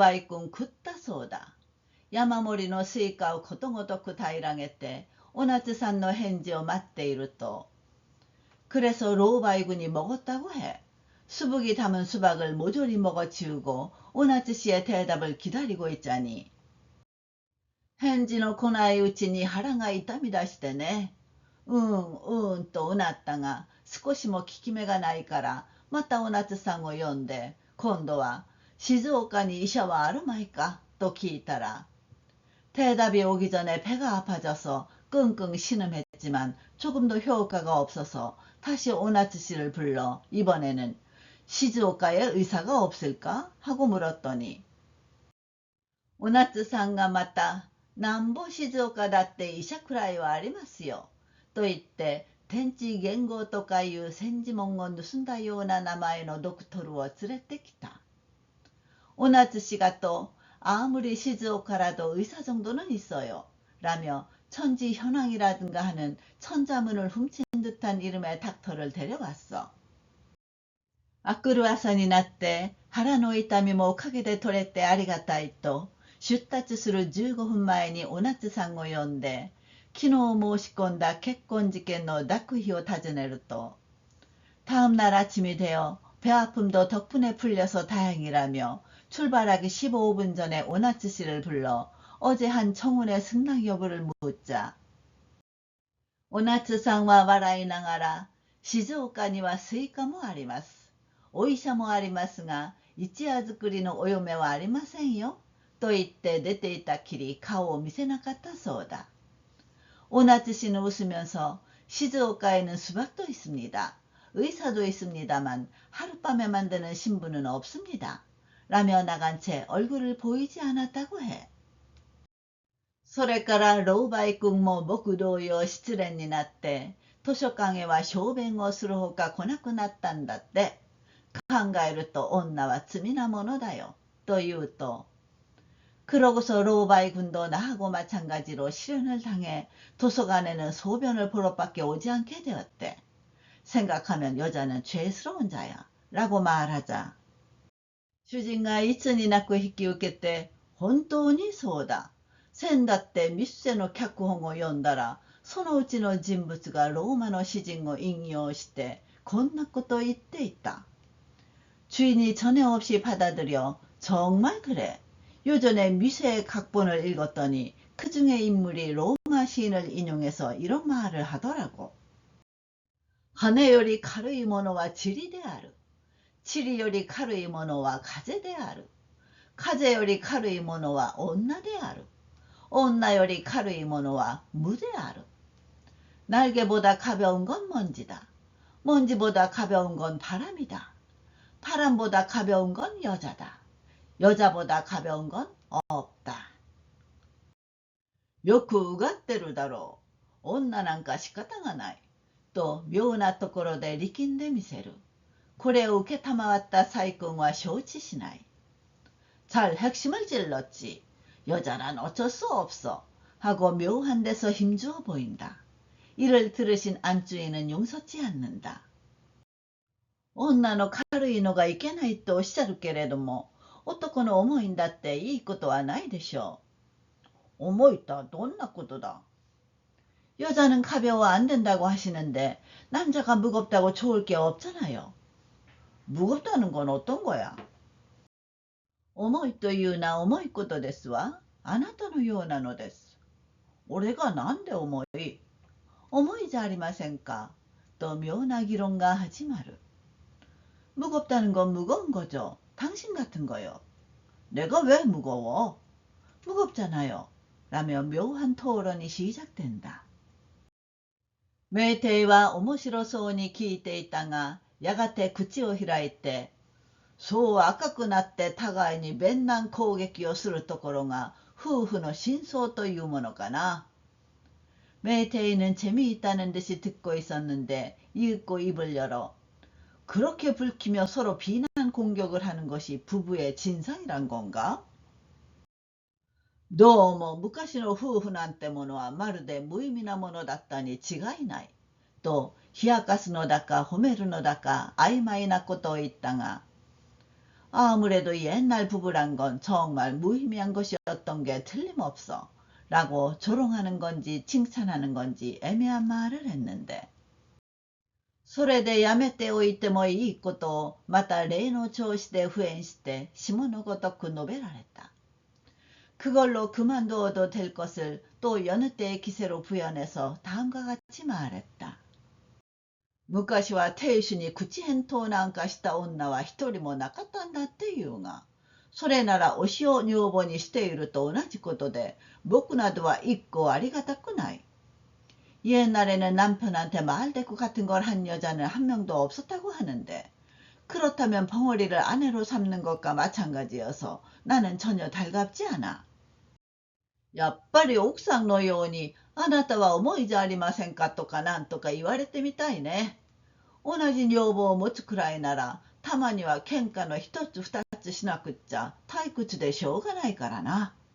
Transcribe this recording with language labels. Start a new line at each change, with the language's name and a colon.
Japanese: そこで老媒君食ったそうだ。山盛りのスイカをことごとく平らげて、おなつさんの返事を待っていると、
Korean: 그래서 로바이군이 먹었다고 해. 수북이 담은 수박을 모조리 먹어치우고 오나츠 씨의 대답을 기다리고 있자니.
Japanese: 返事の来ないうちに腹が痛み出してね。とうなったが、少しも効き目がないから、またおなつさんを呼んで、今度は、静岡に医者はあるまいかと聞いたら、
Korean: 대답이 오기 전에 배가 아파져서 끙끙 신음했지만 조금도 효과가 없어서 다시 오나츠 씨를 불러 이번에는 시즈오카에 의사가 없을까? 하고 물었더니 오나츠
Japanese: さんが また なんぼ静岡だって医者くらいはありますよと言って天地元号とかいう戦時文を盗んだような名前のドクトルを連れてきた。
Korean: 오나츠 씨가 또 아무리 시즈오카라도 의사 정도는 있어요 라며 천지현황이라든가 하는 천자문을 훔친 듯한 이름의 닥터를 데려왔어.
Japanese: 明くる朝になって腹の痛みもおかげで取れてありがたいと出立する15分前におなつさんを呼んで昨日申し込んだ結婚事件の諾日を尋ねると
Korean: 다음날 아침이 되어 배아픔도 덕분에 풀려서 다행이라며 출발하기 15분 전에 오나츠 씨를 불러 어제 한 청혼의 승낙 여부를 묻자
Japanese: おなつさんは笑いながら静岡にはスイカもあります。お医者もありますが、一夜作りのお嫁はありませんよ。と言って出ていたきり顔を見せなかったそうだ。
Korean: 오나츠 씨는 웃으면서 시즈오카에는 수박도 있습니다. 의사도 있습니다만 하룻밤에 만드는 신부는 없습니다. 라며 나간 채 얼굴을 보이지 않았다고 해.
Japanese: それから老媒君も僕同様失恋になって図書館へは小便をするほか来なくなったんだって。考えると女は罪なものだよ。と言うと
Korean: 그러고서 로바이군도 나하고 마찬가지로 실현을 당해 도서관에는 소변을 보러 밖에 오지 않게 되었대. 생각하면 여자는 죄스러운 자야. 라고 말하자.
Japanese: 主人がいつになく引き受けて、本当にそうだ。先だってミッセの脚本を読んだら、そのうちの人物がローマの詩人を引用して、こんなこと言っていた。
Korean: 주인이 전에 없이 받아들여 정말 그래. 요전에 미세의 각본을 읽었더니 그 중에 인물이 로마 시인을 인용해서 이런 말을 하더라고.
Japanese: 羽より軽いものは塵である。塵より軽いものは風である。風より軽いものは女である。女より軽いものは無である。
Korean: 날개보다 가벼운 건 먼지다. 먼지보다 가벼운 건 바람이다. 바람보다 가벼운 건 여자다. 여자보다 가벼운 건 없다.
Japanese: よくうがってるだろう。女なんか仕方がない。と妙なところで力んでみせる。これを受けたまわった細君は承知しない。
Korean: 잘 핵심을 찔렀지. 여자란 어쩔 수 없어. 하고 묘한 데서 힘주어 보인다. 이를 들으신 안주인은 용서치 않는다.
Japanese: 女の軽いのがいけないとおっしゃるけれども、男の重いんだっていいことはないでしょう。重いとはどんなことだ。
Korean: 여자는 가벼워 안 된다고 하시는데 남자가 무겁다고 좋을 게 없잖아요. 무겁다는 건 어떤 거야?
Japanese: 重いというな重いことですわ。あなたのようなのです。俺がなんで重い？重いじゃありませんか。と妙な議論が始まる。
Korean: 무겁다는 건 무거운 거죠. 당신 같은 거요. 내가 왜 무거워? 무겁잖아요. 라며 묘한 토론이 시작된다.
Japanese: メイテイは面白そうに聞いていたが、やがて口を開いて、そう赤くなって互いに弁難攻撃をするところが夫婦の真相というものかな。
Korean: 메이테이는 재미있다는 듯이 듣고 있었는데 이윽고 입을 열어 그렇게 불키며 서로 비난 공격을 하는 것이 부부의 진상이란 건가?
Japanese: どうも昔の夫婦なんてものはまるで無意味なものだったに違いない。と冷やかすのだか褒めるのだか曖昧なことを言ったが
Korean: 아무래도 옛날 부부란 건 정말 무의미한 것이었던 게 틀림없어. 라고 조롱하는 건지 칭찬하는 건지 애매한 말을 했는데
Japanese: それでやめておいてもいいことをまた例の調子で敷衍して下のごとく述べられた。
Korean: 그걸로 그만두어도 될 것을 또 여느 때의 기세로 부연해서 다음과 같이 말했다.
Japanese: 昔は亭主に口返答なんかした女は一人もなかったんだっていうが、それなら推しを女房にしていると同じことで、僕などは一個ありがたくない。
Korean: 옛날에는 남편한테 말대꾸 같은 걸 한 여자는 한 명도 없었다고 하는데, 그렇다면 벙어리를 아내로 삼는 것과 마찬가지여서 나는 전혀 달갑지 않아.
Japanese: やっぱり奥さんのように、あなたは重いじゃありませんかとかなんとか言われてみたいね。同じ女房を持つくらいなら、たまには喧嘩の一つ二つしなくっちゃ退屈でしょうがないからな。